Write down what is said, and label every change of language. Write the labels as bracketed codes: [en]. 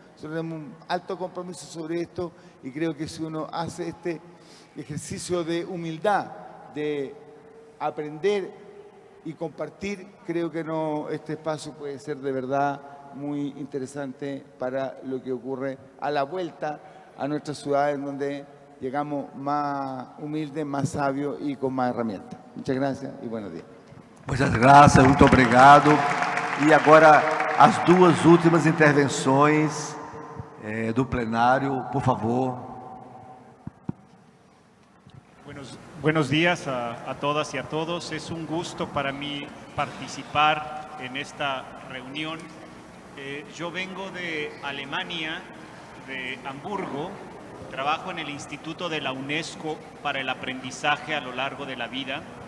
[es] Nosotros tenemos un alto compromiso sobre esto y creo que si uno hace este ejercicio de humildad, de aprender y compartir, creo que este espacio puede ser de verdad muy interesante para lo que ocurre a la vuelta a nuestras ciudades, donde llegamos más humildes, más sabios y con más herramientas. Muchas gracias y buenos días. Muchas gracias, [pt] muito obrigado. E agora as duas últimas intervenções do plenário, por favor. [es] Buenos días a todas y a todos. Es un gusto para mí participar en esta reunión. Yo vengo de Alemania, de Hamburgo. Trabajo en el Instituto de la UNESCO para el Aprendizaje a lo Largo de la Vida.